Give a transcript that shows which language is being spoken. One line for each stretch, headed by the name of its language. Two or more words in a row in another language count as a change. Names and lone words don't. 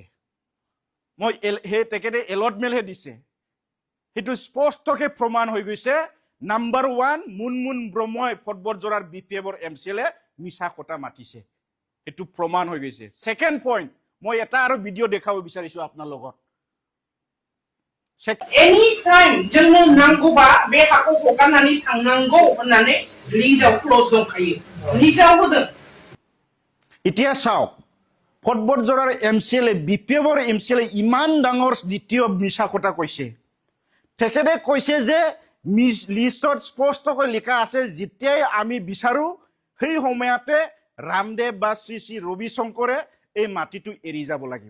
Assamese: তেখেতে এলটমেণ্টহে দিছে। সেইটো স্পষ্টকে প্ৰমাণ হৈ গৈছে। নাম্বাৰ 1 মুনমুন ব্ৰহ্মই পৰ্বতজোৰাৰ BPFৰ MCLA মিছা কথা মাতিছে, সেইটো প্ৰমাণ হৈ গৈছে। ছেকেণ্ড পইণ্ট, মই এটা আৰু ভিডিঅ' দেখাব বিচাৰিছোঁ আপোনাৰ লগত।
English: Any time
Bodo: जोंनो नांगौबा बे हाखौ हगारनानै थांनांगौ होननानै लिजाव क्ल'ज दंखायो, लिजाव होदों।
Assamese: এতিয়া চাওক, পৰ্বতজোৰাৰ MCLA BPFৰ MCLA ইমান ডাঙৰ দ্বিতীয় মিছা কথা কৈছে। তেখেতে কৈছে যে লিষ্টত স্পষ্টকৈ লিখা আছে যেতিয়াই আমি বিচাৰোঁ সেই সময়তে ৰামদেৱ বা শ্ৰী শ্ৰী ৰবি শংকৰে এই মাটিটো এৰি যাব লাগিব।